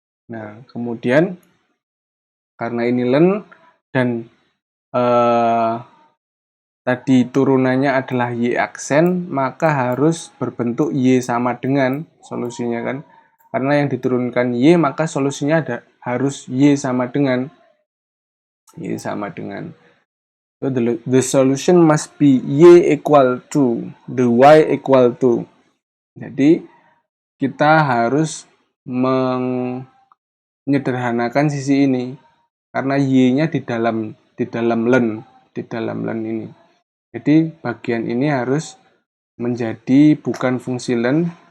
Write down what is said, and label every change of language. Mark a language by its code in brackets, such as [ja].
[id] Nah, kemudian karena ini ln dan tadi turunannya adalah Y aksen, maka harus berbentuk Y sama dengan solusinya kan. Karena yang diturunkan Y, maka solusinya harus Y sama dengan. [en] So the solution must be Y equal to the Y equal to. [id] Jadi kita harus menyederhanakan sisi ini karena Y-nya di dalam ln ini. Jadi bagian ini harus menjadi bukan fungsi ln.